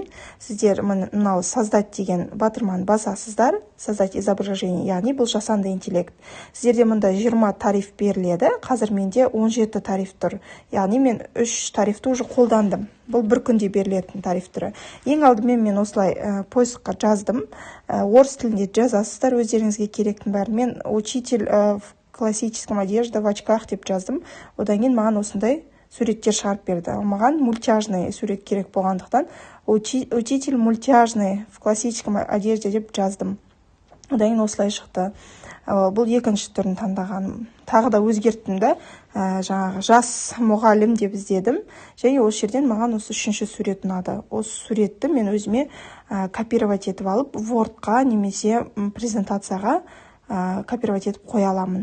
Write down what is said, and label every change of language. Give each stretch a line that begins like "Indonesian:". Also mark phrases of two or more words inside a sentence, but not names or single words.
Kazakh: Сіздер мынау создать деген батырманы басасыздар,
Russian: создать изображение,
Kazakh: яғни бұл жасанды интеллект. Сіздерде мұнда 20 тариф беріледі, қазір менде 17 тариф тұр. Яғни мен 3 тарифті уже қолдандым. Бұл бір күнде берілетін тариф түрі. Ең алдымен мен осылай поискқа жаздым. Орыс тілінде жазасыздар, өздеріңізге керектің бәрін.
Russian: Мен учитель в классическом одежде в очках
Kazakh: деп жаздым. Одан кейін маған осындай суреттер шығарып берді. Маған мультяжный сурет керек болғандықтан
Russian: учитель мультяжный в классическом одежде
Kazakh: деп жаздым. Одан кейін осылай шықты. Бұл екінші түрін таңдағаным. Тағы да өзгерттім да, жаңағы жас мұғалім деп іздедім. Және осы жерден маған осы үшінші сурет ұнады. Осы суретті мен өзіме копировать етіп алып, Wordқа немесе презентацияға копировать етіп қоя аламын.